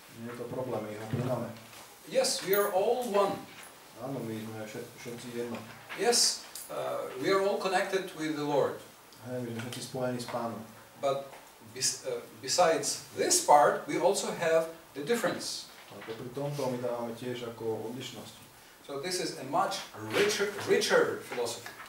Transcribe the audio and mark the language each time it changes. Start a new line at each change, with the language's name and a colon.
Slovak: Nie je to problém, my ho príjmame.
English: Yes, we are all one.
Slovak: Áno, my sme všetci jedno.
English: Yes, we are all connected with the Lord.
Slovak: Hej, my sme všetci spojení s Pánom.
English: But besides this part, we also have the difference.
Slovak: Ale popri tomto my dávame tiež ako odlišnosť.
English: So this is a much richer philosophy.